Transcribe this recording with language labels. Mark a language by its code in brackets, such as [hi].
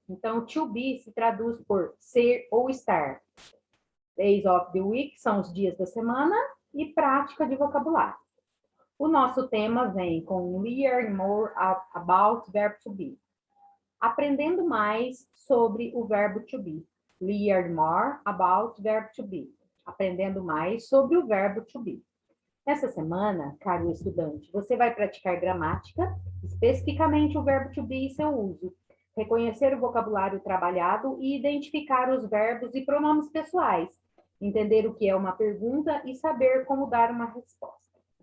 [pt] Então, to be se traduz por ser ou estar. [en] Days of the week [pt] são os dias da semana e prática de vocabulário. O nosso tema vem com [en] learn more about verb to be. [pt] Aprendendo mais sobre o verbo to be. [en] Learn more about verb to be. [pt] Aprendendo mais sobre o verbo to be. Nessa semana, caro estudante, você vai praticar gramática, especificamente o verbo to be e seu uso, reconhecer o vocabulário trabalhado e identificar os verbos e pronomes pessoais, entender o que é uma pergunta e saber como dar uma resposta.